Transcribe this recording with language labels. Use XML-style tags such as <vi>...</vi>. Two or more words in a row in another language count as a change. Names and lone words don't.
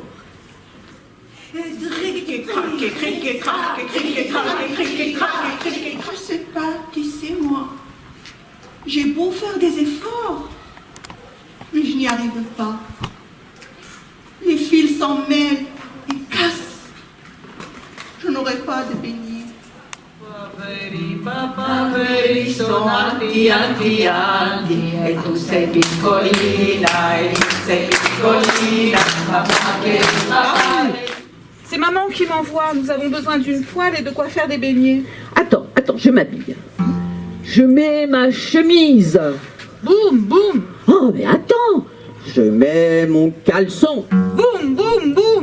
<fr>Je sais pas qui c'est moi. J'ai beau faire des efforts, mais je n'y arrive pas. Les fils s'en mêlent et cassent. Je n'aurai pas de beignets.</fr> <it>Papaveri sono alti, alti, alti, e tu sei piccolina, e tu sei piccolina,</it> <fr>C'est maman qui m'envoie, nous avons besoin d'une poêle et de quoi faire des beignets. Attends, je m'habille. Je mets ma chemise. Boum, boum. Oh, mais attends, je mets mon caleçon. Boum, boum, boum.</fr>